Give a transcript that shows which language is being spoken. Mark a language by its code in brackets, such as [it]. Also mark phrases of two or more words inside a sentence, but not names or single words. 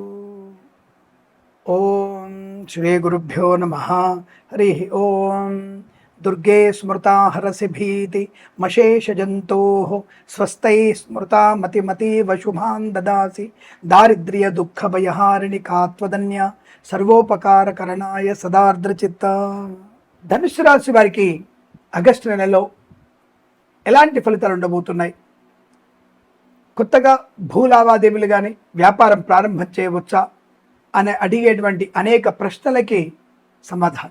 [sa] ओं श्रीगुरुभ्यो नमः। हरिः ओं। दुर्गे स्मृता हरसि भीति मशेषजन्तोः स्वस्तैः स्मृता मतिमतीव शुभान् ददासि दारिद्र्यदुःखभयहारिणि कात्वदन्या సర్వోపకారకరణాయ సదార్ద్రచిత్త. [te] ధనుసు రాశి వారికి ఆగస్టు నెలలో ఎలాంటి ఫలితాలు ఉండబోతున్నాయి? కొత్తగా భూ లావాదేవీలు కానీ వ్యాపారం ప్రారంభం చేయవచ్చా అని అడిగేటువంటి అనేక ప్రశ్నలకి సమాధానం.